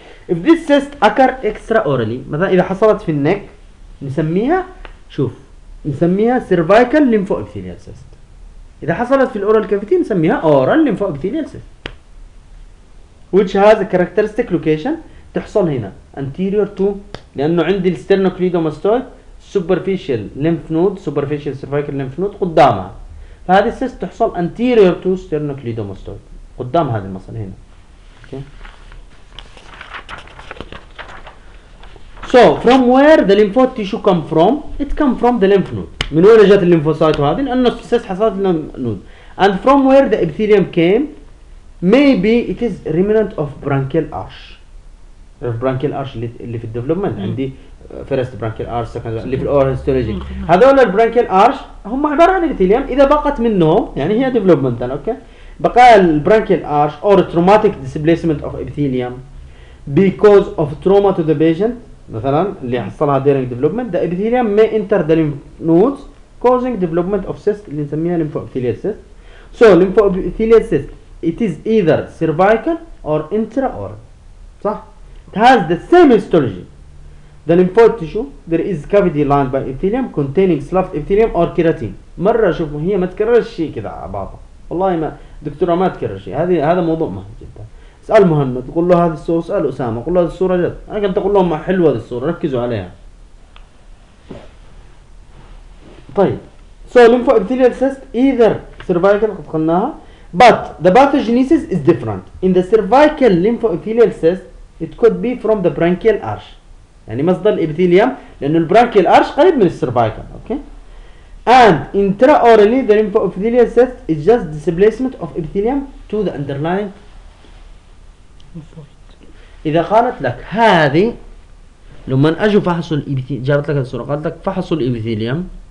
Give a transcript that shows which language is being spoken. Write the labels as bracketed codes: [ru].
[en] If this cyst occur extra orally [ar] مثلا اذا حصلت في النك نسميها شوف نسميها [en] cervical lymphoepithelial cyst، [ar] اذا حصلت في الاورال كافيتي نسميها [en] oral lymphoepithelial cyst which has a characteristic location [ar] تحصل هنا [en] anterior to [ar] لانه عندي [en] sternocleidomastoid superficial lymph node superficial cervical lymph node [ar] قدامها، فهذه السيست تحصل [en] anterior to sternocleidomastoid [ar] قدام هذه المصل هنا. [en] So from where the lymph tissue come from it come from the lymph node، [ar] من وين جات الليمفوسايت هذه؟ لانه السيست حصلت [en] lymph node. And from where the epithelium came maybe it is remnant of branchial arch. [ar] في branchial arch اللي في development عندي first branchial arch second اللي في oral histology هذول البرانكيال arch هم عبارة عن epithelium، إذا بقت منهم يعني هي development okay. بقايا البرانكيال [en] arch or traumatic displacement of epithelium because of trauma to the patient [ar] مثلا اللي حصلها [en] during development the epithelium may enter the lymph nodes causing development of cyst [ar] اللي نسميها [en] lymphoepithelial cyst. So lymphoepithelial cyst it is either cervical or intraoral صح؟ it has the same histology the lymphoid tissue there is cavity lined by epithelium containing sloughed epithelium or keratin. [ar] مرة شوفوا هي ما تكررش شيء كذا بعض والله ما دكتورة ما تكرر شيء، هذه هذا موضوع مهم جدا. اسأل مهند قول له هذه الصورة، اسأل أسامة قول له هذه الصورة جد، أنا كنت أقول لهم ما حلوة هذه الصورة ركزوا عليها. [en] طيب so lymphoepithelial cyst either cervical [ar] قد قلناها [en] but the pathogenesis is different in the cervical lymphoepithelial cyst it could be from the branchial arch [ar] يعني مصدر الابثيليوم لأن البرانكيال [en] arch [ar] قريب من السيرفايكال [en] okay. and intraorally the lymphoepithelial cyst is just displacement of epithelium to the underlying [ar] إذا قالت لك هذه لما أجوا فحصوا الابثيليوم جابت لك الصورة قالت لك فحصوا الابثيليوم